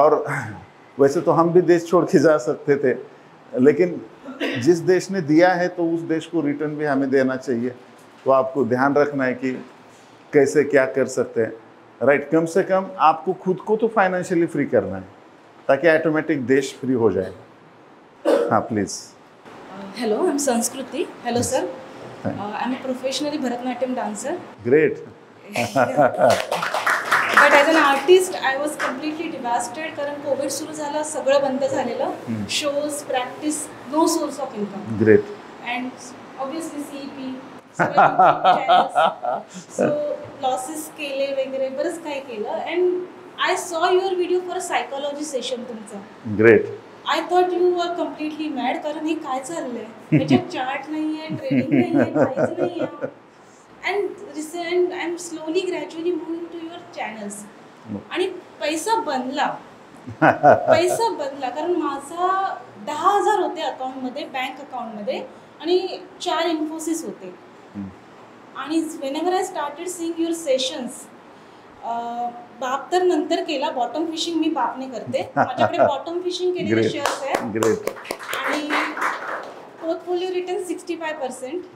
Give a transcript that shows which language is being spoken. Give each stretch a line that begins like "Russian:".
Hindi: और वैसे तो हम भी देश छोड़ के जा सकते थे, लेकिन जिस देश ने दिया है तो उस देश को रिटर्न भी हमें देना चाहिए। तो आपको ध्यान रखना है कि कैसे क्या कर सकते हैं, राइट। कम से कम आपको खुद को तो फाइनेंशियली फ्री करना है, ताकि ऑटोमेटिक देश फ्री हो जाए। हाँ please.
English: Hello, I'm Sanskriti. Hello, sir. I'm a professionally Bharatanatyam dancer. Great. But as an artist, I was completely devastated
Marathi: कारण कोविड सुरू झाला, सगळं बंद झालेलं.
English: Shows, practice, no source of income. Great. And obviously CEP, channels. So losses
Marathi: केले वगैरे बरंच काय केलं.
English: And I saw your video for a psychology session तुमचा. Great. I thought you were completely mad
Marathi: कारण हे काय चाललंय, त्याच्यात चार्ट नाहीये, ट्रेडिंग नाहीये, काहीच नाहीये.
English: And I'm slowly gradually moving to your channels.
Marathi: आणि पैसा बनला कारण माझा 10,000 होते अकाउंटमध्ये, बँक अकाउंटमध्ये, आणि 4 इन्फोसिस होते. आणि
English: whenever I started seeing your sessions,
Marathi: बाप तर नंतर केला, बॉटम फिशिंग मी बापने करते, माझ्याकडे बॉटम फिशिंग केलेले शेअर्स आहेत, आणि पोर्टफोलिओ रिटर्न 65%.